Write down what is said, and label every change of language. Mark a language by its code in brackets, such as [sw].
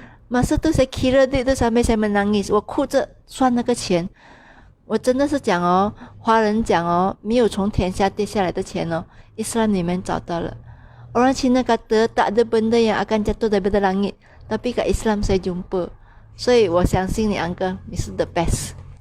[ms] Masa tu saya kira duit tu sampai saya menangis， [zh] 我哭着算那个钱。我真的是讲哦，华人讲哦，没有从天下跌下来的钱哦，Islam里面找到了。 [ms] Orang Cina kata tak ada benda yang akan jatuh daripada langit, tapi kat Islam saya jumpa. [zh] 所以我相信你 Uncle， 你是 the best。